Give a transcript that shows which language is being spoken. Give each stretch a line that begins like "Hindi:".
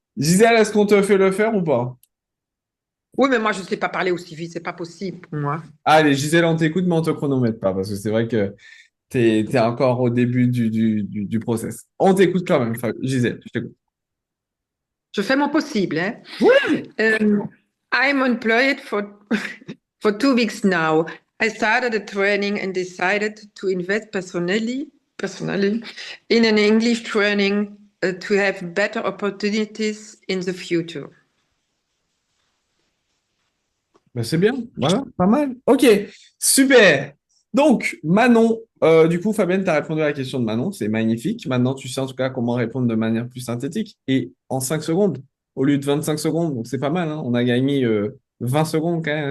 French: Gisèle, est-ce qu'on te fait le faire ou pas? Oui, mais moi, je ne sais pas parler aussi vite, c'est pas possible pour moi. Allez, Gisèle, on t'écoute, mais on te chronomètre pas parce que c'est vrai que t'es encore au début du process. On t'écoute quand même, Gisèle, je t'écoute. Je fais mon possible, hein. Ouais.
English: I'm employed for for 2 weeks now. I started a training and decided to invest personally in an English training to have better opportunities in the future.
French: Ben, c'est bien, voilà, pas mal. Ok, super. Donc, Manon, du coup, Fabienne, tu as répondu à la question de Manon, c'est magnifique. Maintenant, tu sais en tout cas comment répondre de manière plus synthétique et en 5 secondes au lieu de 25 secondes. Donc, c'est pas mal, hein. On a gagné 20 secondes quand même,